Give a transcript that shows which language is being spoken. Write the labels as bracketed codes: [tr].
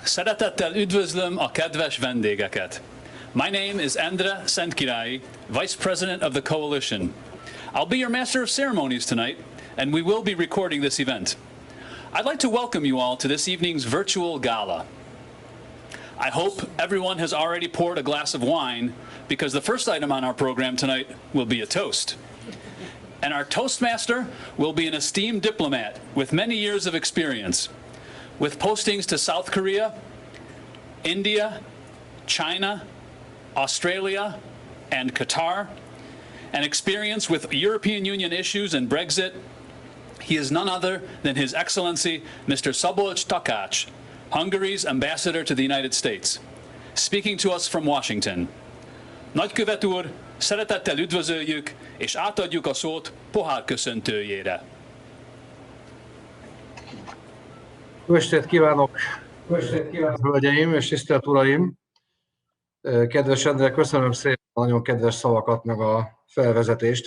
[hu] Szeretettel üdvözlöm a kedves vendégeket. [en] My name is Endre Szentkirályi, Vice President of the Coalition. I'll be your Master of Ceremonies tonight, and we will be recording this event. I'd like to welcome you all to this evening's Virtual Gala. I hope everyone has already poured a glass of wine, because the first item on our program tonight will be a toast. And our Toastmaster will be an esteemed diplomat with many years of experience, with postings to South Korea, India, China, Australia, and Qatar, and experience with European Union issues and Brexit. He is none other than His Excellency Mr. Szabolcs Takács, Hungary's ambassador to the United States, speaking to us from Washington. [hu] Nagykövet úr, szeretettel üdvözöljük, és átadjuk a szót pohár köszöntőjére. Jó estét kívánok, hölgyeim és tisztelt uraim! Kedves Endre, köszönöm szépen a nagyon kedves szavakat, meg a felvezetést.